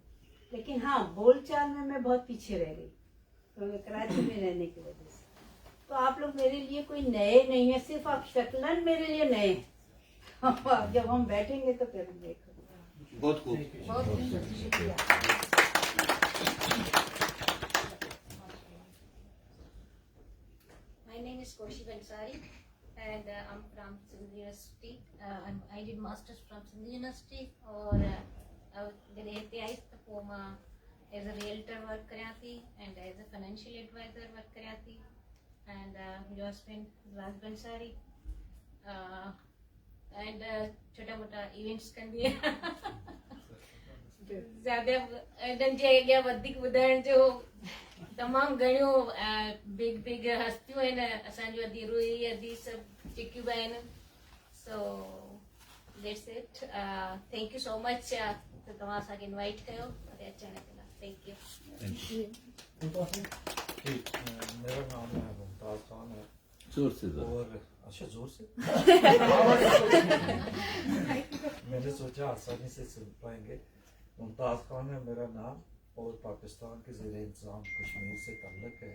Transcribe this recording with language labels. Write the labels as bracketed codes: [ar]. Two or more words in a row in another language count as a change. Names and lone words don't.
[ur] لیکن ہاں، بول چال میں میں بہت پیچھے رہ گئی، کیونکہ کراچی میں رہنے کی وجہ سے. تو آپ لوگ میرے لیے کوئی نئے نہیں ہے، صرف آپ شکلاً میرے لیے نئے ہیں. جب ہم بیٹھیں گے تو پھر دیکھو. بہت خوب. بہت شکریہ. [en] My name is Koshi Bansari and I'm from Sindh University. I did masters from Sindh University [sd] और जॾहिं हिते आयसि त पोइ मां [en] as a realtor work [sd] करियां थी [en] and as a financial adviser work [sd] करियां थी एंड मुंहिंजो हस्बैंड राज बंसारी एंड छोटा मोटा इवेंट्स कंदी आहियां। ज़्यादा इन्हनि जे अॻियां वधीक ॿुधाइण जो तमामु घणियूं बिग हस्तियूं आहिनि, असांजो अधी रुई अधी सभु चिकियूं बि आहिनि। [en] so that's it. thank you so much [sd] त तव्हां असांखे इनवाइट कयो और अचण जे लाइ। [en] thank you. [ur] میرا نام ہے ممتاز خان ہے. زور سے ذرا. اور اچھا، زور سے میں نے سوچا آسانی سے سن پائیں گے. ممتاز خان ہے میرا نام اور پاکستان کے زیر انتظام کشمیر سے تعلق ہے.